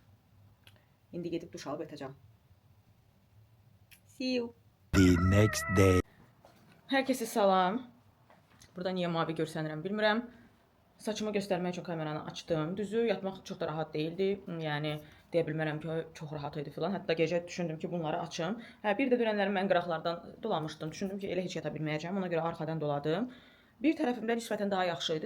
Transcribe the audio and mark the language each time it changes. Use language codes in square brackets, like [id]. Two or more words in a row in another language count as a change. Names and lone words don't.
[az] İndi gedib duş alıb yatacağam. [en] See you. The next day. [az] Hər kəsə salam. Burada niyə mavi görsənirəm bilmirəm. Saçımı göstərmək üçün kameranı açdım. Düzü yatmaq çox da rahat değildi. Yəni deyə bilmərəm ki, çox rahat idi filan. Hətta gecə düşündüm ki, bunları açım. Bir də dünənləri mən qıraqlardan dolamışdım. Düşündüm ki, elə heç yata bilməyəcəm. Ona görə arxadan doladım. Bir tərəfimdə nisbətən daha yaxşı idi.